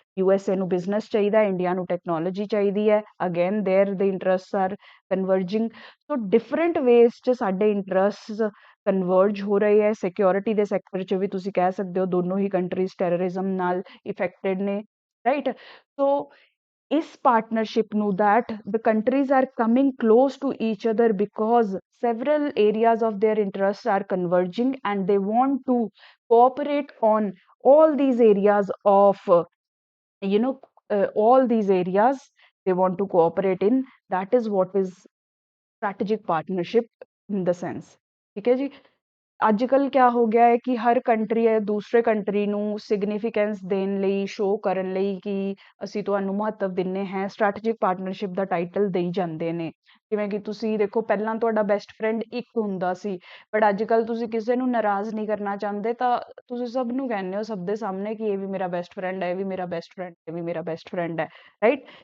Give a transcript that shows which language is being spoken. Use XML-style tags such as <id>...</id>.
<pa>USA ਨੂੰ business ਚਾਹੀਦਾ, India ਨੂੰ ਟੈਕਨੋਲੋਜੀ ਚਾਹੀਦੀ ਹੈ।</pa> <en>Again there the interests are converging.</en> <pa>So different ways 'ਚ ਸਾਡੇ ਇੰਟਰਸਟਸ ਕਨਵਰਜ ਹੋ ਰਹੇ ਹੈ। ਸਿਕਿਉਰਿਟੀ ਦੇ ਸੈਕਟਰ 'ਚ ਵੀ ਤੁਸੀਂ ਕਹਿ ਸਕਦੇ ਹੋ ਦੋਨੋਂ ਹੀ ਕੰਟਰੀਜ਼ ਟੈਰਰਿਜ਼ਮ ਨਾਲ ਇਫੈਕਟਡ ਨੇ, ਰਾਈਟ? ਸੋ</pa> <en>ਇਸ partnership ਨੂੰ that the countries are coming close to each other because several areas of their interests are converging and they want to cooperate on all these areas of you know all these areas they want to cooperate in. That is what is strategic partnership in the sense.</en> <hi>ठीक है जी।</hi> <pa>ਅੱਜ ਕੱਲ੍ਹ ਕਿਆ ਹੋ ਗਿਆ ਹੈ ਕਿ ਹਰ country ਹੈ ਦੂਸਰੇ ਕੰਟਰੀ ਨੂੰ ਸਿਗਨੀਫੀਕੈਂਸ ਦੇਣ ਲਈ ਸ਼ੋਅ ਕਰਨ ਲਈ ਕਿ ਅਸੀਂ ਤੁਹਾਨੂੰ ਮਹੱਤਵ ਦਿੰਦੇ ਹਾਂ ਸਟ੍ਰੈਟੇਜਿਕ ਪਾਰਟਨਰਸ਼ਿਪ ਦਾ ਟਾਈਟਲ ਦੇਈ ਜਾਂਦੇ ਨੇ। ਜਿਵੇਂ ਕਿ ਤੁਸੀਂ ਦੇਖੋ ਪਹਿਲਾਂ ਤੁਹਾਡਾ ਬੈਸਟ ਫਰੈਂਡ ਇੱਕ ਹੁੰਦਾ ਸੀ ਬਟ ਅੱਜ ਕੱਲ੍ਹ ਤੁਸੀਂ ਕਿਸੇ ਨੂੰ ਨਾਰਾਜ਼ ਨਹੀਂ ਕਰਨਾ ਚਾਹੁੰਦੇ ਤਾਂ ਤੁਸੀਂ ਸਭ ਨੂੰ ਕਹਿੰਦੇ ਹੋ ਸਭ ਦੇ ਸਾਹਮਣੇ ਕਿ ਇਹ ਵੀ ਮੇਰਾ ਬੈਸਟ ਫਰੈਂਡ ਹੈ ਇਹ ਵੀ ਮੇਰਾ ਬੈਸਟ ਫਰੈਂਡ ਇਹ ਵੀ ਮੇਰਾ ਬੈਸਟ ਫਰੈਂਡ ਹੈ ਰਾਈਟ।</pa>